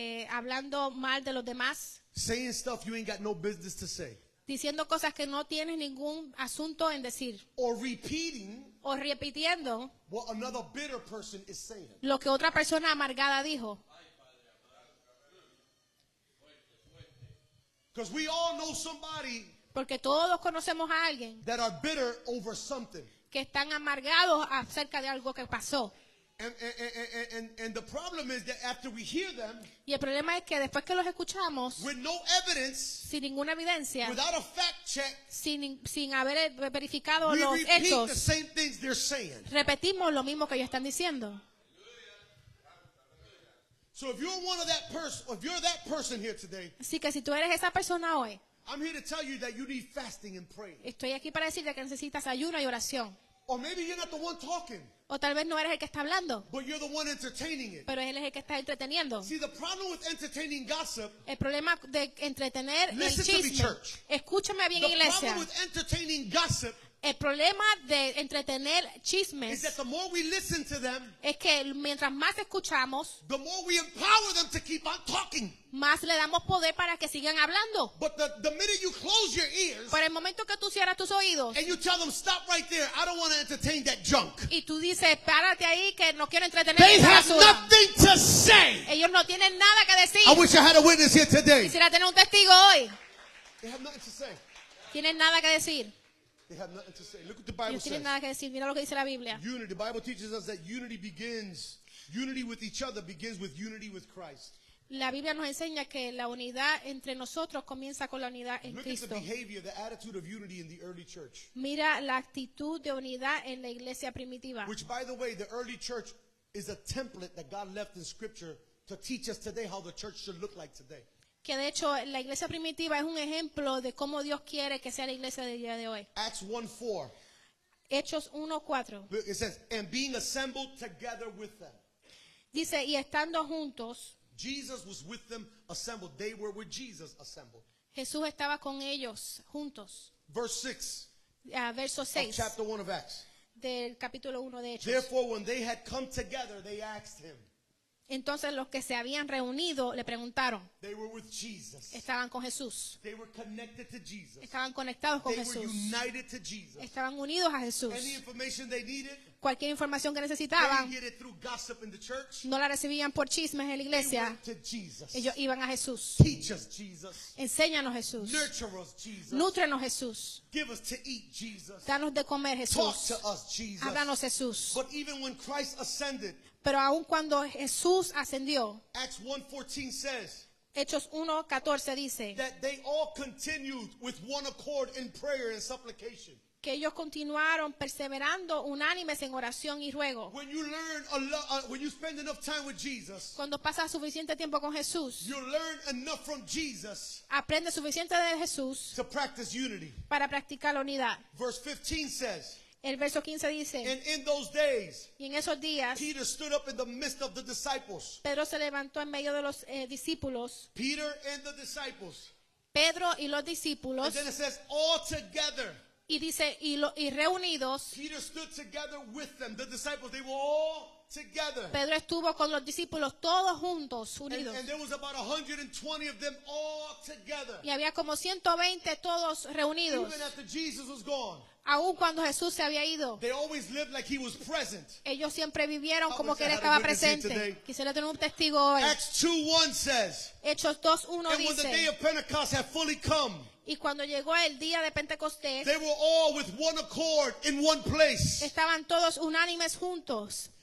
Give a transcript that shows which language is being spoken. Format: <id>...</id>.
<es>hablando mal de los demás,</es> <en>saying stuff you ain't got no business to say,</en> <es>diciendo cosas que no tienes ningún asunto en decir,</es> <en>or repeating</en> <es>o repitiendo</es> <en>what another bitter person is saying.</en> <es>lo que otra persona amargada dijo.</es> <en>Because we all know somebody</en> <es>Porque todos conocemos a alguien</es> <en>that are bitter over something.</en> <es>que están amargados acerca de algo que pasó.</es> <en>And the problem is that after we hear them,</en> <es>Y el problema es que después que los escuchamos,</es> <en>with no evidence,</en> <es>sin ninguna evidencia,</es> <en>without a fact check,</en> <es>sin haber verificado</es> <en>we</en> <es>los</es> <en>repeat the</en> <es>hechos,</es> <en>same things they're saying.</en> <es>repetimos lo mismo que ellos están diciendo.</es> <en>So if you're one of that person, if you're that person here today,</en> <es>Así que si tú eres esa persona hoy,</es> <en>I'm here to tell you that you need fasting and praying.</en> <es>estoy aquí para decirte que necesitas ayuno y oración.</es> <en>Or maybe you're not the one talking,</en> <es>O tal vez no eres el que está hablando,</es> <en>but you're the one entertaining it.</en> <es>pero él es el que está entreteniendo.</es> <en>See, the problem with entertaining gossip,</en> <es>El problema de entretener el</es> <en>Listen to me,</en> <es>chisme.</es> <en>church.</en> <es>Escúchame bien,</es> <en>the</en> <es>iglesia.</es> <en>problem with entertaining gossip</en> <es>El problema de entretener</es> <en>is that</en> <es>chismes</es> <en>the more we listen to them,</en> <es>es que mientras más escuchamos,</es> <en>the more we empower them to keep on talking.</en> <es>más le damos poder para que sigan hablando.</es> <en>But the minute you close your ears</en> <es>Pero el momento que tú cierras tus oídos</es> <en>and you tell them, stop right there, I don't want to entertain that junk.</en> <es>y tú dices, párate ahí que no quiero entretener</es> <en>They</en> <es>esa</es> <en>have</en> <es>basura.</es> <en>nothing to say.</en> <es>Ellos no tienen nada que decir.</es> <en>I wish I had a witness here today.</en> <es>Quisiera tener un testigo hoy.</es> <en>They have nothing to say.</en> <es>Tienen nada que decir.</es> <en>They have nothing to say. Look what the Bible</en> <es>Ellos tienen says. nada que decir. Mira lo que dice la Biblia.</es> <en>Unity. The Bible teaches us that unity with each other begins with unity with Christ.</en> <es>La Biblia nos enseña que la unidad entre nosotros comienza con la unidad en</es> <en>Look at the</en> <es>Cristo.</es> <en>behavior, the attitude of unity in the early church.</en> <es>Mira la actitud de unidad en la iglesia primitiva.</es> <en>Which, by the way, the early church is a template that God left in Scripture to teach us today how the church should look like today.</en> <es>Que de hecho la iglesia primitiva es un ejemplo de cómo Dios quiere que sea la iglesia del día de hoy.</es> <en>Acts 1:4.</en> <es>Hechos 1:4.</es> <en>Look, it says, and being assembled together with them.</en> <es>Dice, y estando juntos,</es> <en>Jesus was with them assembled. They were with Jesus assembled.</en> <es>Jesús estaba con ellos juntos.</es> <en>Verse 6</en> <es>Verso</es> <en>of</en> <es>6</es> <en>chapter 1 of Acts.</en> <es>del capítulo 1 de Hechos.</es> <en>Therefore, when they had come together, they asked him.</en> <es>Entonces los que se habían reunido le preguntaron,</es> <en>They were with Jesus.</en> <es>estaban con Jesús,</es> <en>They were connected to Jesus.</en> <es>estaban conectados con</es> <en>They were</en> <es>Jesús,</es> <en>united to Jesus.</en> <es>estaban unidos a Jesús.</es> <en>Any information they needed,</en> <es>Cualquier información que</es> <en>they</en> <es>necesitaban,</es> <en>didn't get it through gossip in the church.</en> <es>no la recibían por chismes en la</es> <en>They</en> <es>iglesia,</es> <en>went to Jesus.</en> <es>ellos iban a Jesús.</es> <en>Teach us, Jesus.</en> <es>Enséñanos, Jesús.</es> <en>Nurture us, Jesus.</en> <es>Nútrenos, Jesús.</es> <en>Give us to eat, Jesus.</en> <es>Danos de comer,</es> <en>Talk</en> <es>Jesús.</es> <en>to us, Jesus.</en> <es>Háblanos, Jesús.</es> <en>But even when Christ ascended,</en> <es>Pero aun cuando Jesús ascendió,</es> <en>Acts 1:14 says</en> <es>Hechos 1:14 dice</es> <en>that they all continued with one accord in prayer and supplication.</en> <es>que ellos continuaron perseverando unánimes en oración y ruego.</es> <en>When you learn when you spend enough time with Jesus,</en> <es>Cuando pasas suficiente tiempo con Jesús,</es> <en>you learn enough from Jesus</en> <es>aprendes suficiente de Jesús</es> <en>to practice unity.</en> <es>para practicar la unidad.</es> <en>Verse 15 says,</en> <es>El verso 15 dice,</es> <en>and in those days,</en> <es>y en esos días,</es> <en>Peter stood up in the midst of the disciples.</en> <es>Pedro se levantó en medio de los discípulos,</es> <en>Peter and the disciples.</en> <es>Pedro y los</es> <en>And</en> <es>discípulos,</es> <en>then it says, all together.</en> <es>y dice, y reunidos,</es> <en>Peter stood together with them. The disciples, they were all together.</en> <es>Pedro estuvo con los discípulos todos juntos,</es> <en>And</en> <es>unidos.</es> <en>there was about 120 of them all together.</en> <es>Y había como 120 todos reunidos.</es> <en>Even after Jesus was gone,</en> <es>Aun cuando Jesús se había ido,</es> <en>they always lived like he was present.</en> <es>ellos siempre vivieron como que él</es> <en>I had a</en> <es>estaba</es> <en>witness here</en> <es>presente.</es> <en>today.</en> <es>Quisiera tener un testigo hoy.</es> <en>Acts 2:1 says,</en> <es>Hechos 2:1</es> <en>and when the day</en> <es>dice,</es> <en>of Pentecost had fully come,</en> <es>y cuando llegó el día de Pentecostés,</es> <en>they were all with one accord in one place.</en> <es>estaban todos unánimes juntos.</es>